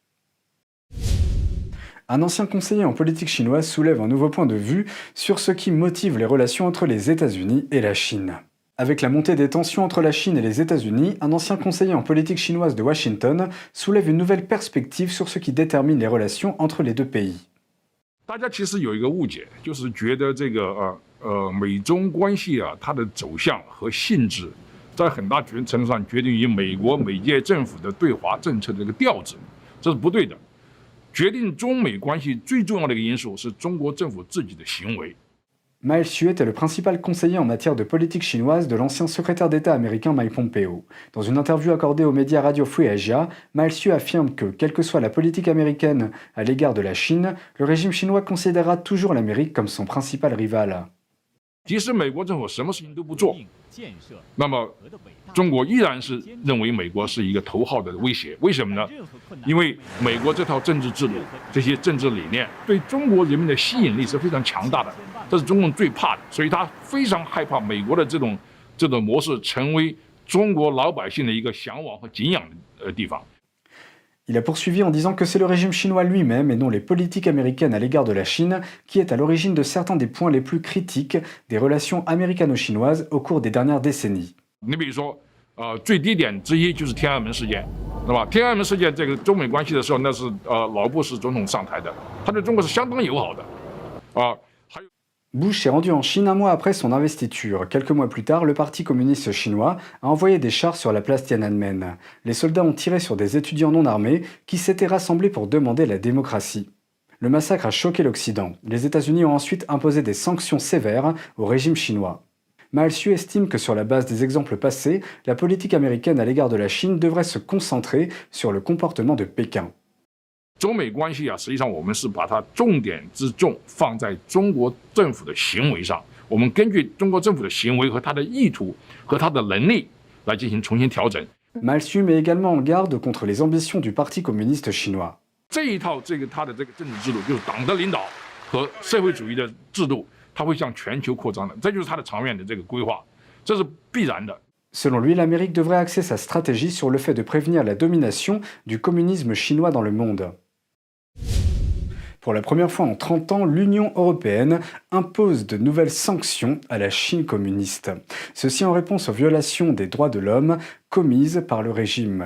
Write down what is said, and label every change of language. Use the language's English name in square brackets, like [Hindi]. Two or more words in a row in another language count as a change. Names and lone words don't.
[French] Un ancien conseiller en politique chinoise soulève un nouveau point de vue sur ce qui motive les relations entre les États-Unis et la Chine. Avec la montée des tensions entre la Chine et les États-Unis, un ancien conseiller en politique chinoise de Washington soulève une nouvelle perspective sur ce qui détermine les relations entre les deux pays. [Chinese] 大家其实有一个误解，就是觉得这个美中关系啊，它的走向和性质，在很大程度上决定于美国每届政府的对华政策的这个调子，这是不对的。决定中美关系最重要的一个因素是中国政府自己的行为。 [French] Miles Hsu était le principal conseiller en matière de politique chinoise de l'ancien secrétaire d'État américain Mike Pompeo. Dans une interview accordée aux médias Radio Free Asia, Miles Hsu affirme que, quelle que soit la politique américaine à l'égard de la Chine, le régime chinois considérera toujours l'Amérique comme son principal rival. [Chinese] 即使美国政府什么事情都不做，那么中国依然是认为美国是一个头号的威胁。为什么呢？因为美国这套政治制度、这些政治理念对中国人民的吸引力是非常强大的，这是中共最怕的，所以他非常害怕美国的这种模式成为中国老百姓的一个向往和敬仰的地方。 [French] Il a poursuivi en disant que c'est le régime chinois lui-même et non les politiques américaines à l'égard de la Chine qui est à l'origine de certains des points les plus critiques des relations américano-chinoises au cours des dernières décennies. [Chinese] 你比如说，最低点之一就是天安门事件，对吧？天安门事件这个中美关系的时候，那是老布什总统上台的，他对中国是相当友好的， [French] Bush s'est rendu en Chine un mois après son investiture. Quelques mois plus tard, le Parti communiste chinois a envoyé des chars sur la place Tiananmen. Les soldats ont tiré sur des étudiants non armés qui s'étaient rassemblés pour demander la démocratie. Le massacre a choqué l'Occident. Les États-Unis ont ensuite imposé des sanctions sévères au régime chinois. Ma Su estime que sur la base des exemples passés, la politique américaine à l'égard de la Chine devrait se concentrer sur le comportement de Pékin. [Chinese] 中美关系实际上我们是把它重点之重放在中国政府的行为上，我们根据中国政府的行为和他的意图和他的能力来进行重新调整。 [French] Ma Su met également en garde contre les ambitions du Parti communiste chinois. [Chinese] 这一套他的这个政治制度，就是党的领导和社会主义的制度，它会向全球扩张的，这就是它的长远的这个规划，这是必然的。 [French] Selon lui, l'Amérique devrait axer sa stratégie sur le fait de prévenir la domination du communisme chinois dans le monde. Pour la première fois en 30 ans, l'Union européenne impose de nouvelles sanctions à la Chine communiste. Ceci en réponse aux violations des droits de l'homme commises par le régime.